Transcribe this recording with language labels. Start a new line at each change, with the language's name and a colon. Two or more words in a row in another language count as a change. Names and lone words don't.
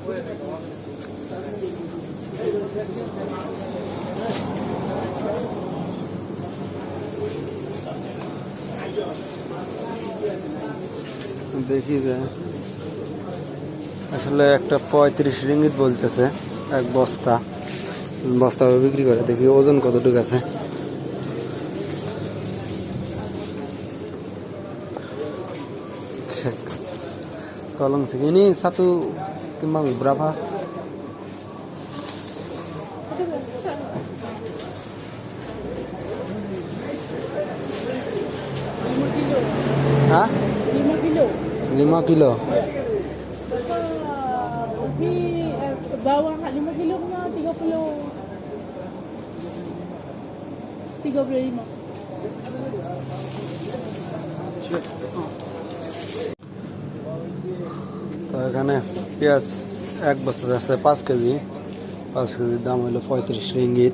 Bangla: দেখি যে আসলে একটা 35 রিঙ্গিত বলতেছে এক বস্তা বিক্রি করে। দেখি ওজন কতটুকু আছে।
Malay: Tolong segini satu timbang berapa? Hah? 5 kilo. 5 kilo. Bawang 5 kilo na 30. 35.
Bangla: তো এখানে পেঁয়াজ এক বস্তা আছে 5 কেজি। 5 কেজির দাম হলো 35 রিঙ্গিত।